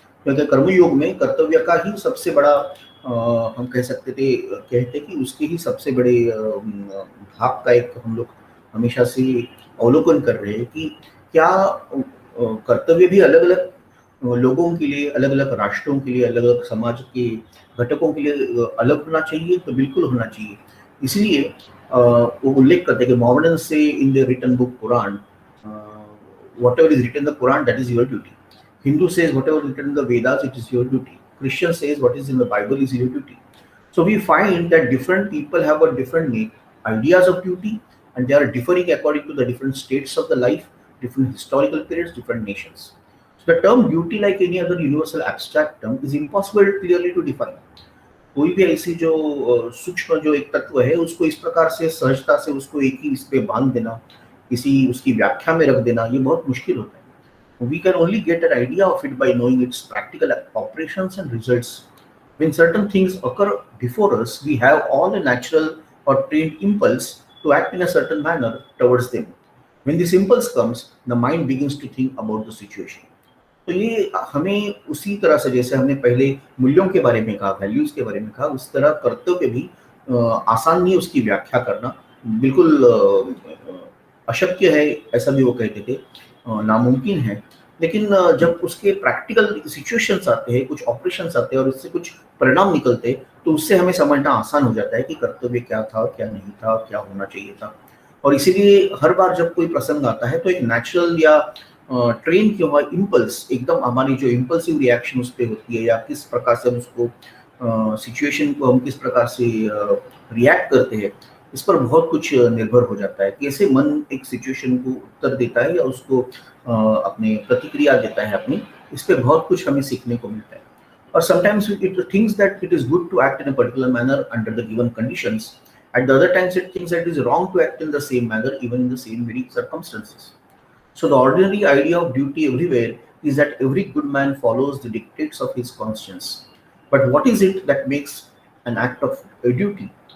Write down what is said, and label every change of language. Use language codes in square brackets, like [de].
[hi] क्योंकि कर्मयोग में कर्तव्य का ही सबसे बड़ा हम कह सकते थे, कहते कि उसके ही सबसे बड़े भाग का एक हम लोग हमेशा से अवलोकन कर रहे हैं कि क्या कर्तव्य भी अलग अलग लोगों के लिए, अलग अलग राष्ट्रों के लिए, अलग अलग समाज के घटकों के लिए अलग होना चाहिए, तो बिल्कुल होना चाहिए। इसलिए वो उल्लेख करते हैं कि [en] Modern से in the written book Quran, whatever is written in the Quran, that is your duty. Hindu says whatever is written in the Vedas, it is your duty. Christian says what is in the Bible is your duty. So we find that different people have a different ideas of duty, and they are differing according to the different states of the life, different historical periods, different nations. So the term duty, like any other universal abstract term, is impossible clearly to define. [hi] कोई भी ऐसी जो सूक्ष्म जो एक तत्व है उसको इस प्रकार से सहजता से उसको एक ही इस पे बांध देना, किसी उसकी व्याख्या में रख देना, ये बहुत मुश्किल होता है। [en] We can only get an idea of it by knowing its practical operations and results. When certain things occur before us, we have all a natural or trained impulse to act in a certain manner towards them. When this impulse comes, the mind begins to think about the situation. [hi] तो ये हमें उसी तरह से जैसे हमने पहले मूल्यों के बारे में कहा, वैल्यूज के बारे में कहा, उस तरह कर्तव्य भी आसान नहीं उसकी व्याख्या करना, बिल्कुल अशक्य है, ऐसा भी वो कहते थे, नामुमकिन है। लेकिन जब उसके प्रैक्टिकल सिचुएशंस आते हैं, कुछ ऑपरेशंस आते हैं और उससे कुछ परिणाम निकलते, तो उससे हमें समझना आसान हो जाता है कि कर्तव्य क्या था, क्या नहीं था, क्या होना चाहिए था। और इसीलिए हर बार जब कोई प्रसंग आता है तो एक नेचुरल या ट्रेन किया हुआ इम्पल्स, एकदम हमारी जो इम्पल्सिव रिएक्शन उस पर होती है या किस प्रकार से हम उसको सिचुएशन को हम किस प्रकार से रिएक्ट करते हैं, इस पर बहुत कुछ निर्भर हो जाता है। कैसे मन एक सिचुएशन को उत्तर देता है या उसको अपने प्रतिक्रिया देता है अपनी, इस पे बहुत कुछ हमें सीखने को मिलता है। [en] और sometimes it thinks that it is good to act in a particular manner under the given conditions, at the other times it thinks that it is wrong to act in the same manner even in the same very circumstances. So the ordinary idea of duty everywhere is that every good man follows the dictates of his conscience. But what is it that makes an act of a duty?